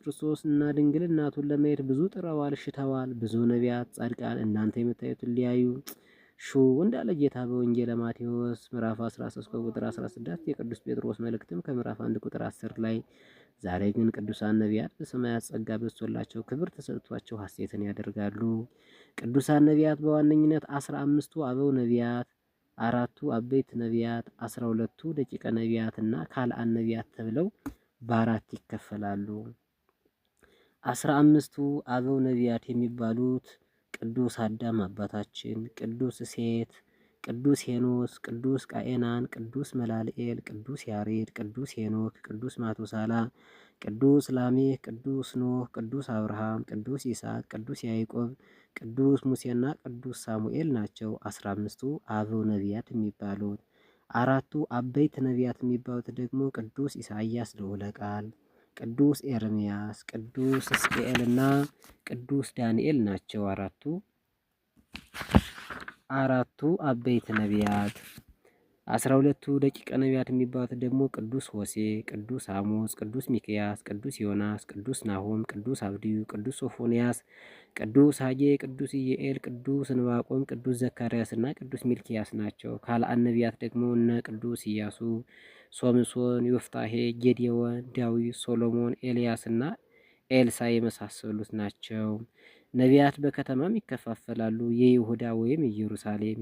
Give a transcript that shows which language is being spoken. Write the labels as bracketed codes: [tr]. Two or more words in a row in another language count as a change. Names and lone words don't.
[am] ክርስቶስ እና ድንግል እናቱን ለማየት ብዙ ጥረዋል፣ ሽተዋል። ብዙ ነቢያት ጻድቃን እናንተ የምታዩትን ሊያዩ ሹ እንዳለ ጌታ በወንጌለ ማቴዎስ ምዕራፍ 13 ቁጥር 16፣ የቅዱስ ጴጥሮስ መልእክትም ከምዕራፍ 1 ቁጥር 10 ላይ ዛሬ ግን ቅዱሳን ነቢያት በሰማያት ጸጋ በዝቶላቸው ክብር ተሰጥቷቸው ሐሴትን ያደርጋሉ። ቅዱሳን ነቢያት በዋነኝነት 15ቱ አበው ነቢያት፣ 4ቱ አበይት ነቢያት፣ 12ቱ ደቂቀ ነቢያት እና ካልአን ነቢያት ተብለው በአራት ይከፈላሉ። 15ቱ አበው ነቢያት የሚባሉት ቅዱስ አዳም አባታችን፣ ቅዱስ ሴት፣ ቅዱስ ሄኖስ፣ ቅዱስ ቃኤናን፣ ቅዱስ መላልኤል፣ ቅዱስ ያሬድ፣ ቅዱስ ሄኖክ፣ ቅዱስ ማቱሳላ፣ ቅዱስ ላሜህ፣ ቅዱስ ኖህ፣ ቅዱስ አብርሃም፣ ቅዱስ ይስሐቅ፣ ቅዱስ ያዕቆብ፣ ቅዱስ ሙሴና ቅዱስ ሳሙኤል ናቸው 15ቱ አበው ነቢያት የሚባሉት። 4ቱ አበይት ነቢያት የሚባሉት ደግሞ ቅዱስ ኢሳይያስ ልዑለ ቃል፣ ቅዱስ ኤርምያስ፣ ቅዱስ ሕዝቅኤልና ቅዱስ ዳንኤል ናቸው አራቱ አበይት ነቢያት። 12ቱ ደቂቀ ነቢያት የሚባሉት ደግሞ ቅዱስ ሆሴዕ፣ ቅዱስ አሞጽ፣ ቅዱስ ሚክያስ፣ ቅዱስ ዮናስ፣ ቅዱስ ናሆም፣ ቅዱስ አብድዩ፣ ቅዱስ ሶፎንያስ፣ ቅዱስ ሐጌ፣ ቅዱስ ኢዩኤል፣ ቅዱስ ዕንባቆም፣ ቅዱስ ዘካርያስ እና ቅዱስ ሚልኪያስ ናቸው። ካልአን ነቢያት ደግሞ እነ ቅዱስ ኢያሱ፣ ሶምሶን፣ ዮፍታሔ፣ ጌዴዎን፣ ዳዊት፣ ሶሎሞን፣ ኤልያስ እና ኤልሳ የመሳሰሉት ናቸው። ነቢያት በከተማም ይከፋፈላሉ። የይሁዳ ወይም ኢየሩሳሌም፣